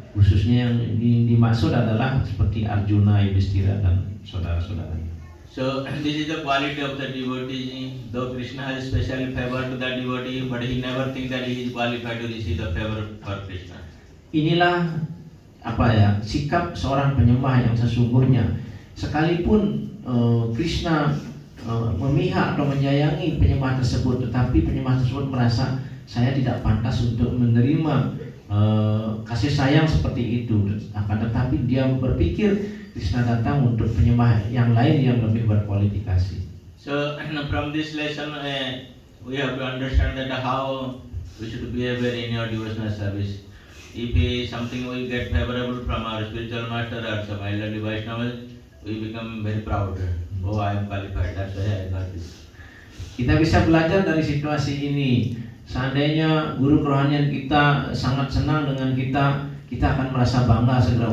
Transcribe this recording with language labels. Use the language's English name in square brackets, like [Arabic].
[Indonesian] Khususnya yang dimaksud adalah seperti Arjuna, Yudhishthira dan saudara-saudaranya. [English] So this is the quality of the devotee. Though Krishna has special favor to that devotee, but he never thinks that he is qualified to receive the favor for Krishna. [Indonesian] Inilah sikap seorang penyembah yang sesungguhnya. Sekalipun Krishna memihak atau menyayangi penyembah tersebut, tetapi penyembah tersebut merasa saya tidak pantas untuk menerima kasih sayang seperti itu. Akan tetapi dia berpikir Krishna datang untuk penyembah yang lain yang lebih berkualifikasi. [English] So from this lesson we have to understand that how we should behave in your devotional service. If something we get favorable from our spiritual master or some elderly Vaishnavas, we become very proud. Oh, I am qualified. That's why I got this. [Indonesian] Kita bisa belajar dari situasi ini. Seandainya guru kerohanian kita sangat senang dengan kita akan merasa bangga segera.